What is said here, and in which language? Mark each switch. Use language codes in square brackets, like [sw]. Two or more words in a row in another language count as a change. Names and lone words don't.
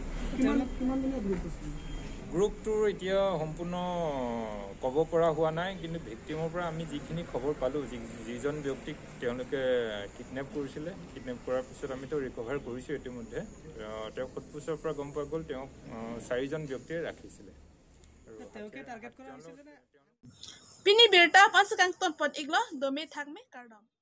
[as] গ্ৰুপটোৰ এতিয়া সম্পূৰ্ণ ক'ব পৰা হোৱা নাই কিন্তু ভিক্টিমৰ পৰা আমি যিখিনি খবৰ পালোঁ যিজন ব্যক্তিক তেওঁলোকে কিডনেপ কৰিছিলে কিডনেপ কৰাৰ পিছত আমিতো ৰিকভাৰ কৰিছোঁ ইতিমধ্যে তেওঁ সোধপোছৰ পৰা গম পোৱা গ'ল তেওঁক 4জন ব্যক্তিয়ে ৰাখিছিলে [mjw] Pini birta pas kang ton pot iglo dome thak me kardom